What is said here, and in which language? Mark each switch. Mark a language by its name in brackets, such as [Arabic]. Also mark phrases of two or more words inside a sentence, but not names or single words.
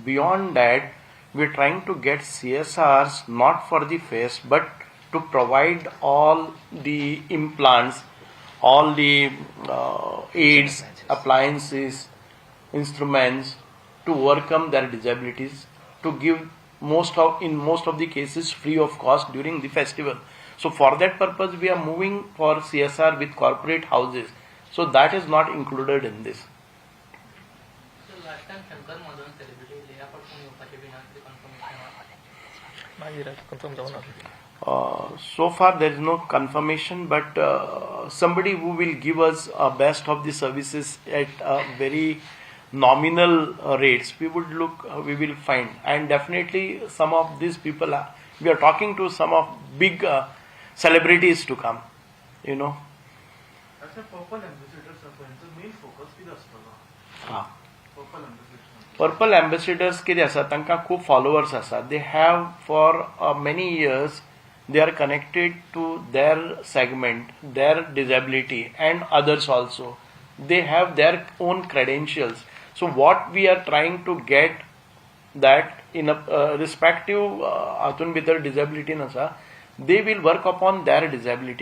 [English] Beyond that, we are trying to get CSRs not for the fest, but to provide all the implants, all the aids, appliances, instruments to overcome their disabilities, to give in most of the cases free of cost during the festival. So for that purpose we are moving for CSR with corporate houses. So that is not included in this. So last time Shankar Madhavan celebrity Leah Patson [Konkani] येवपाचे बीन आसली [English] confirmation [Konkani] मागीर कन्फर्म जावं ना. [English] So far there is no confirmation, but somebody who will give us a best of the services at very nominal rates, we will find, and definitely some of these people we are talking to some of big celebrities to come, you know. [Konkani] अच्छा, पर्पल एम्बेसिडर्स यांचो मेन फोकस कितें आसतलो? हा, पर्पल एम्बेसिडर्स पर्पल एम्बेसिडर्स कितें आसा, तांकां खूब फॉलोवर्स आसा. [English] They have फॉर many years they are connected to their segment, their disability, and others also. They have their own credentials. So what we are trying to get that in a respective [Konkani] atun bhitar [English] disability [Konkani] nasa, [English] they will work upon their disability.